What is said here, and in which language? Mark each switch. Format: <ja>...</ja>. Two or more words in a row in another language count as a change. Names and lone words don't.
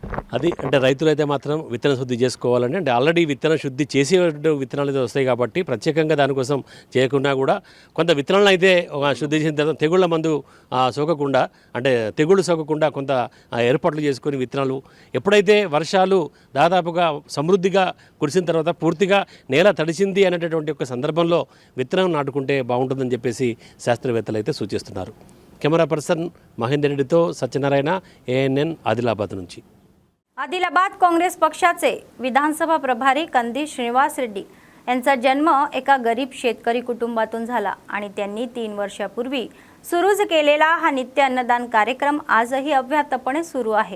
<te>అది అంటే రైతులైతే మాత్రం విత్తన శుద్ధి చేసుకోవాలని, అంటే ఆల్రెడీ విత్తన శుద్ధి చేసే విత్తనాలు అయితే వస్తాయి కాబట్టి ప్రత్యేకంగా దానికోసం చేయకుండా కూడా కొంత విత్తనాలను అయితే శుద్ధి చేసిన తర్వాత తెగుళ్ళ మందు సోకకుండా, అంటే తెగుళ్ళు సోకకుండా కొంత ఏర్పాట్లు చేసుకొని విత్తనాలు ఎప్పుడైతే వర్షాలు దాదాపుగా సమృద్ధిగా కురిసిన తర్వాత పూర్తిగా నేల తడిసింది అనేటటువంటి ఒక సందర్భంలో విత్తనం నాటుకుంటే బాగుంటుందని చెప్పేసి శాస్త్రవేత్తలు అయితే సూచిస్తున్నారు.</te> <en>camera person</en> <te>మహేందర్ రెడ్డితో సత్యనారాయణ ANN ఆదిలాబాద్ నుంచి.</te> <mr>आदिलाबाद काँग्रेस पक्षाचे विधानसभा प्रभारी कंदी श्रीनिवास रेड्डी यांचा जन्म एका गरीब शेतकरी कुटुंबातून झाला आणि त्यांनी 3 वर्षापूर्वी सुरू केलेला हा नित्य अन्नदान कार्यक्रम आजही अव्याहतपणे सुरू आहे.</mr>